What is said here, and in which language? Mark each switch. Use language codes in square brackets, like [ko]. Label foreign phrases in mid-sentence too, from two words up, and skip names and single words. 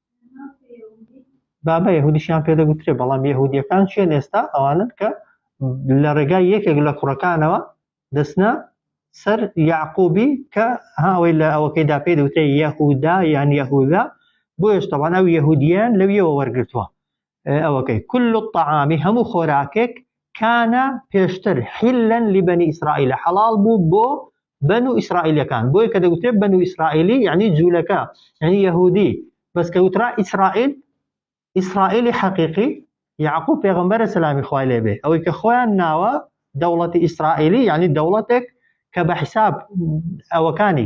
[ckb] بابا یەهودیشیان پێ دەگوترێ بەڵام یەهودیەکان چێن ئێستا ئەوانن کە لە ڕێگای یەکێک لە کوڕەکانەوە دەستنە سەر یعقوبی کە ئەوەی لە ئەوەکەیدا پێ دەوترێ یەهودا یان یەهودا بۆیش تەوان ئەو یەهودیان لەویەوە وەرگرتووە ئەوەکەی [ar] كل الطعام [ckb] هەموو خۆراکێک کانە پێشتر [ar] حلا لبني إسرائيل [ckb] حلال بوو بۆ بنو ئیسرائیلەکان بۆیە کە دەگوترێت بنو ئیسرائیلی یعنی جوولەکە یعنی یەهودی بەس کەوترا ئیسرائیلی حەقیقی یعقوب پێغەمبەرە سەلامی خوای لێ بێ ئەوەی کە خۆیان ناوە دەوڵەتی ئیسرائیلی یعنی دەوڵەتێک کە بە حساب ئەوەکانی